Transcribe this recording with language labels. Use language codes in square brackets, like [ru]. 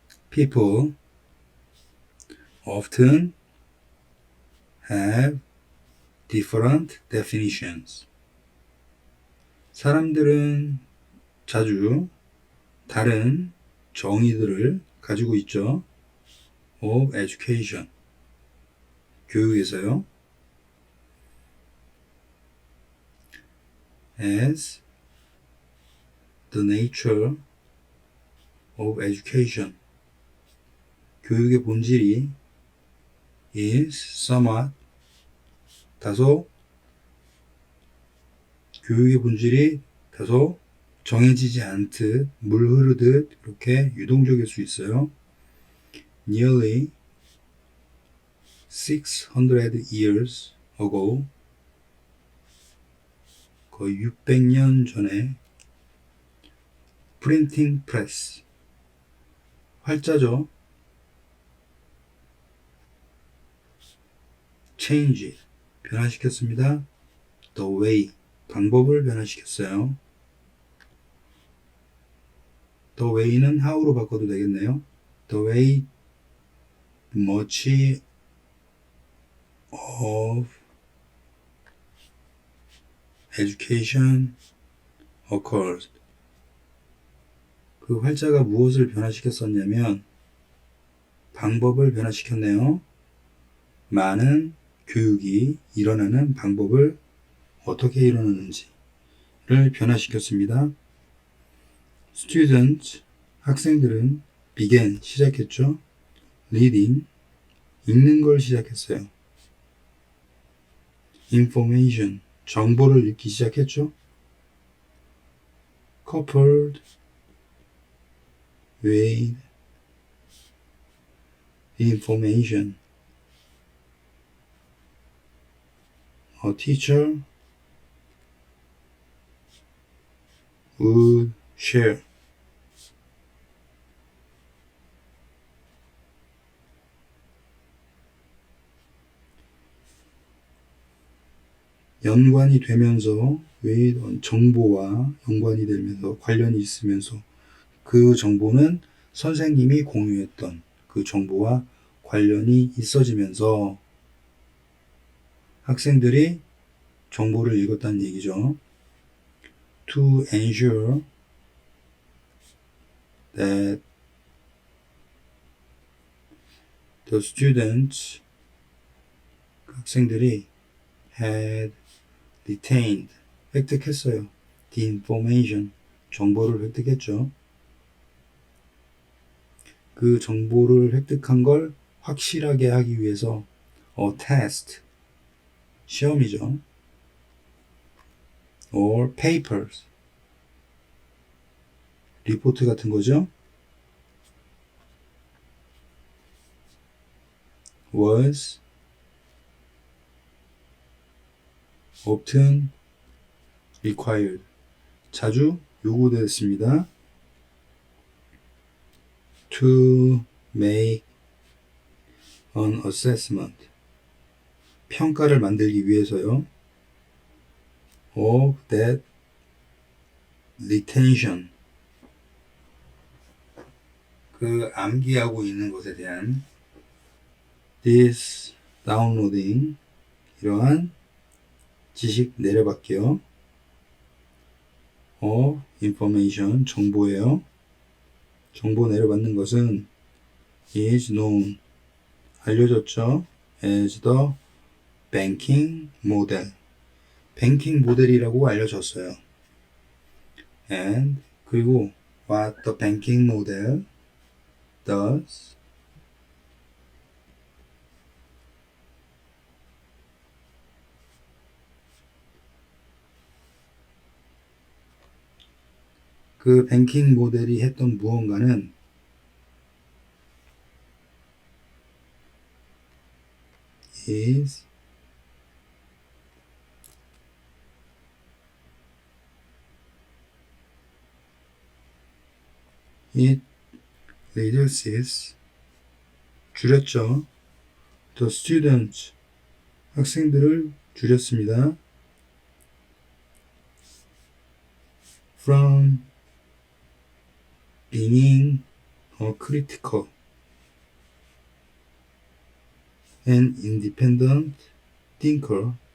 [en] People often have different definitions. [ko] 사람들은 자주 다른 정의들을 가지고 있죠. [en] of education. [ko] 교육에서요. [en] as the nature of education. [ko] 교육의 본질이 [en] is somewhat, [ko] 다소, 교육의 본질이 다소 정해지지 않듯 물 흐르듯 이렇게 유동적일 수 있어요. [en] Nearly 600 years ago, [ko] 거의 600년 전에 [en] printing press, [ko] 활자죠. [en] change, [ko] 변화시켰습니다. [en] the way, [ko] 방법을 변화시켰어요. the way는 how로 바꿔도 되겠네요. [en] the way much of education occurs. [ko] 그 활자가 무엇을 변화시켰었냐면 방법을 변화시켰네요. 많은 교육이 일어나는 방법을 어떻게 일어나는지를 변화시켰습니다. [en] Students, [ko] 학생들은 [en] began, [ko] 시작했죠. [en] Reading, [ko] 읽는 걸 시작했어요. [en] Information, [ko] 정보를 읽기 시작했죠. [en] Coupled with information, a teacher would share. [ko] 연관이 되면서 with 정보와 연관이 되면서 관련이 있으면서 그 정보는 선생님이 공유했던 그 정보와 관련이 있어지면서 학생들이 정보를 읽었다는 얘기죠. [en] To ensure that the students, [ko] 학생들이 [en] had retained, [ko] 획득했어요. [en] the information, [ko] 정보를 획득했죠. 그 정보를 획득한 걸 확실하게 하기 위해서 [en] a test, [ko] 시험이죠. [en] or papers, [ko] 리포트 같은 거죠. [en] was often required, [ko] 자주 요구되었습니다. [en] to make an assessment, [ko] 평가를 만들기 위해서요. [en] of that retention, [ko] 그 암기하고 있는 것에 대한 [en] this downloading, [ko] 이러한 지식 내려받기요. [en] of information, [ko] 정보예요. 정보 내려받는 것은 [en] is known, [ko] 알려졌죠. [en] as the banking model, [ko] 뱅킹 모델이라고 알려졌어요. [en] and [ko] 그리고 [en] what the banking model does, [ko] 그 뱅킹 모델이 했던 무언가는 [en] is it reduces, [ko] 줄였죠. [en] the students, [ko] 학생들을 줄였습니다. [en] from being a critical and independent thinker,